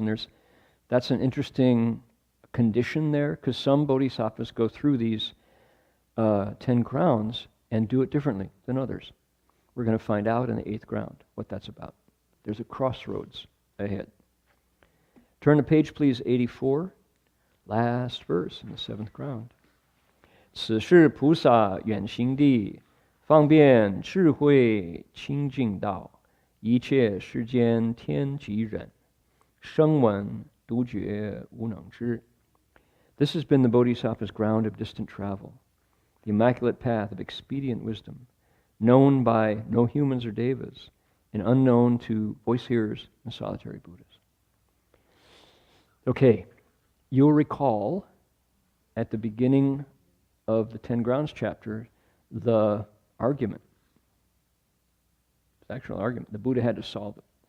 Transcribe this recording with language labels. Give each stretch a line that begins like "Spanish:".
English: And that's an interesting condition there, because some Bodhisattvas go through these 10 grounds and do it differently than others. We're going to find out in the 8th ground what that's about. There's a crossroads ahead. Turn to page, please, 84. Last verse in the seventh ground.
Chinese: 此是菩萨远行地，方便智慧清净道，一切世间天即人，声闻独觉无能知。
English: This has been the Bodhisattva's ground of distant travel, the immaculate path of expedient wisdom, known by no humans or devas, and unknown to voice hearers and solitary Buddhas. Okay, you'll recall at the beginning of the 10 Grounds chapter the argument. It's actual argument. The Buddha had to solve it.